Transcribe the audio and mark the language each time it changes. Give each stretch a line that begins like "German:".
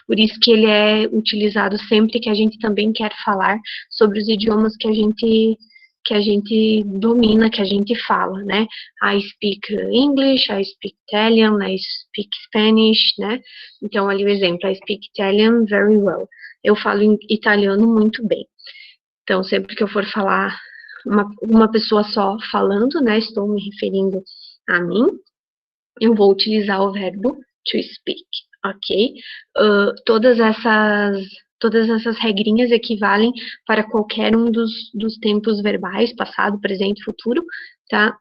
Portuguese: Por isso que ele é utilizado sempre que a gente também quer falar sobre os idiomas que a gente domina, que a gente fala, né?
English: I speak English, I speak Italian, I speak Spanish, né?
Portuguese: Então, ali o exemplo,
English: I speak Italian very well.
Portuguese: Eu falo italiano muito bem. Então, sempre que eu for falar uma pessoa só falando, né? Estou me referindo a mim, eu vou utilizar o verbo to speak, ok? Todas essas regrinhas equivalem para qualquer um dos tempos verbais, passado, presente, futuro, tá?